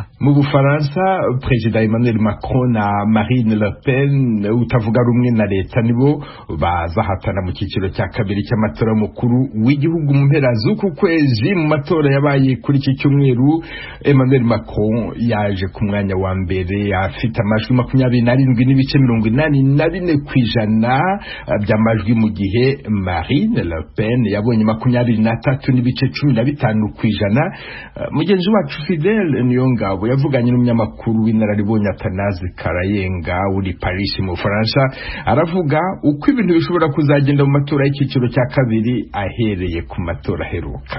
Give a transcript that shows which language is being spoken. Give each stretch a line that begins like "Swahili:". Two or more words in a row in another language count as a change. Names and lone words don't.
Kinyarwanda: Mu Bufaransa, Perezida Emmanuel Macron na Marine Le Pen utavuga rumwe na leta nibo bazahatana mu cyiciro cya kabiri cy'amatora mukuru w'igihugu mu mpera z'uku kwezi. Mu matora yabaye kuri iki cyumweru, Emmanuel Macron yaje ku mwanya wa mbere afite amajwi 27.84% by'amajwi, mu gihe Marine Le Pen yabonye 23.15%. Mugenzi wacu Fidel Niyongabo yavuganye n'umunyamakuru w'inararibonye Atanazi Karayenga uri Paris mu Faransa, aravuga uko ibintu bishobora kuzagenda mu matora y'icyiciro cya kabiri ahereye ku matora aheruka.